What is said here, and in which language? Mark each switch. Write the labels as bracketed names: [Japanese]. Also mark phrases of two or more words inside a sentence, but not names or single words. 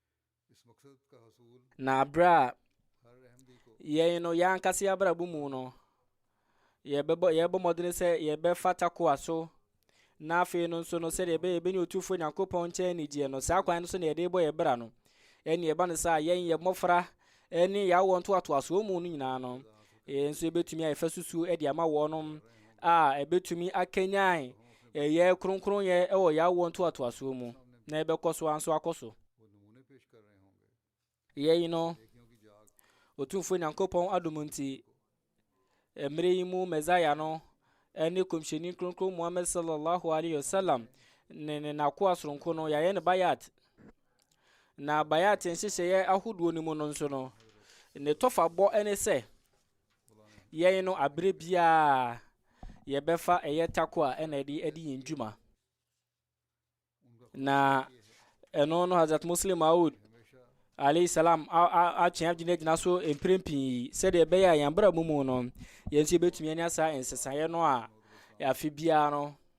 [Akan] na aberɛ a yɛn no yɛn ankasa yɛabrabɔ mu no yɛbɛbɔ mmɔden sɛ yɛbɛfa takoa so na afei no nso no sɛdeɛ ɛbɛyɛ yɛbɛnya otumfo nyankopɔn nkyɛn nigyeɛ no saa kwan no so na yɛde bɔ yɛ bra no ɛne ɛba no sɛ a yɛn yɛ mmɔfra ne yɛawɔ ntoatoasoɔ mu no nyinaa no yɛn nso yɛbɛtumi a yɛfa susuo de ama wɔnom a ɛbɛtumi akanyan ɛyɛ kronkronyɛ ɛwɔ yɛawɔ ntoatoasoɔ mu na ɛbɛkɔ so anso akɔ so yɛn no otumfo nyankopɔn adom nti mmerɛ yi mu Mesaia no ɛne kɔmhyɛni kronkron Muhammad [Arabic] صلى الله عليه وسلم [Akan] ne n'akoa soronko no yɛayɛ ne bayat na bayat nhyehyɛeɛ ahodoɔ no mu no nso no ne tɔfabɔ ɛne sɛ yɛn no aberɛ biara yɛbɛfa ɛyɛ tako a ɛna ɛde yɛn dwuma na ɛno no Hazrat Muslim Maud [Arabic] عليه السلام [Akan] atwe agyina so mprempii sɛdeɛ ɛbɛyɛ a yɛn bra mu no yɛn nso yɛbɛtumi anya saa nsesaeɛ no a afe biara no